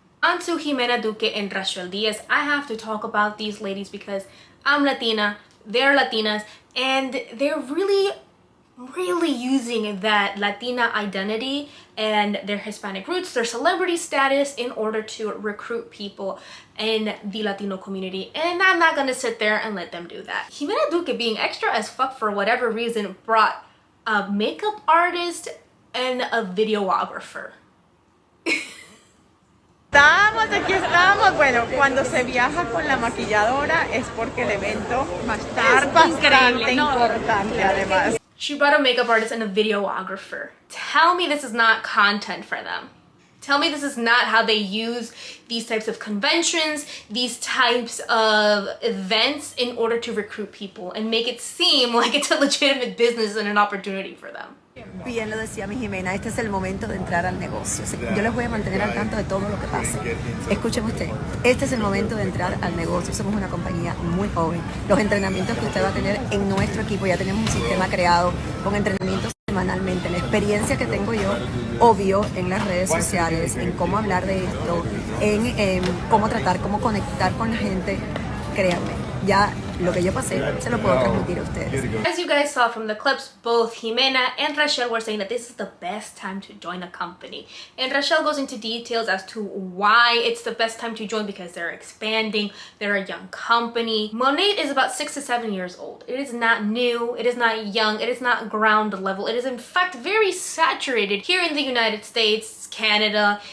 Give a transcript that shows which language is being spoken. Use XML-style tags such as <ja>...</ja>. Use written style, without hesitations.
<en>On to Ximena Duque and Rachel Diaz. I have to talk about these ladies because I'm Latina, they're Latinas, and they're really using that Latina identity and their Hispanic roots, their celebrity status, in order to recruit people in the Latino community. And I'm not gonna sit there and let them do that. Ximena Duque, being extra as fuck for whatever reason, brought a makeup artist and a videographer.</en> <es>Aquí estamos. Bueno, cuando se viaja con la maquilladora es porque el evento va a estar bastante importante además.</es> <en>She brought a makeup artist and a videographer. Tell me this is not content for them. Tell me this is not how they use these types of conventions, these types of events in order to recruit people and make it seem like it's a legitimate business and an opportunity for them.</en> <es>Bien lo decía mi Ximena, este es el momento de entrar al negocio. Yo les voy a mantener al tanto de todo lo que pase. Escuchen usted, este es el momento de entrar al negocio. Somos una compañía muy joven. Los entrenamientos que usted va a tener en nuestro equipo, ya tenemos un sistema creado con entrenamientos semanalmente. La experiencia que tengo yo, obvio, en las redes sociales, en cómo hablar de esto, en cómo tratar, cómo conectar con la gente, créanme, ya lo que yo pasé se lo puedo transmitir a ustedes.</es> <en>As you guys saw from the clips, both Ximena and Rachel were saying that this is the best time to join a company. And Rachel goes into details as to why it's the best time to join, because they're expanding, they're a young company. Monet is about 6 to 7 years old. It is not new, it is not young, it is not ground level. It is in fact very saturated here in the United States, Canada.</en>